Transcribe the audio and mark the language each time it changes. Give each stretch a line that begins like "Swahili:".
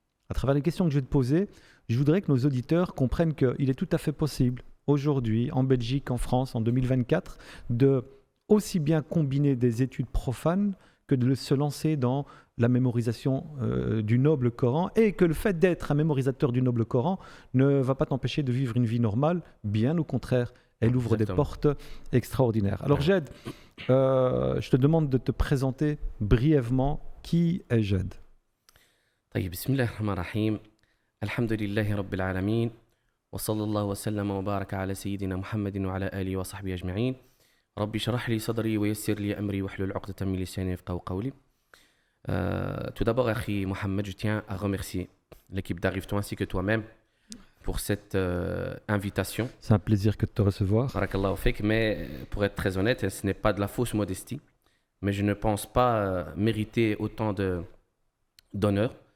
French: À travers les questions que je vais te poser, je voudrais que nos auditeurs comprennent qu'il est tout à fait possible, aujourd'hui, en Belgique, en France, en 2024, de aussi bien combiner des études profanes que de se lancer dans la mémorisation du noble Coran, et que le fait d'être un mémorisateur du noble Coran ne va pas t'empêcher de vivre une vie normale, bien au contraire, elle ouvre des portes extraordinaires. Alors Jed, je te demande de te présenter brièvement. Qui est Jed?
Arabic: طيب بسم الله الرحمن الرحيم الحمد لله رب العالمين وصلى الله وسلم وبارك على سيدنا محمد وعلى آله وصحبه أجمعين ربي اشرح لي صدري ويسر لي أمري واحلل عقدة من لساني يفقهوا قولي.
French: Tout d'abord, Akhi Mohamed, je tiens à remercier l'équipe d'Arrive-toi ainsi que toi-même pour cette invitation. C'est un plaisir que de te recevoir. Barakallahu fik, mais pour être très honnête, ce n'est pas de la fausse modestie, mais je ne pense pas mériter autant d'honneur.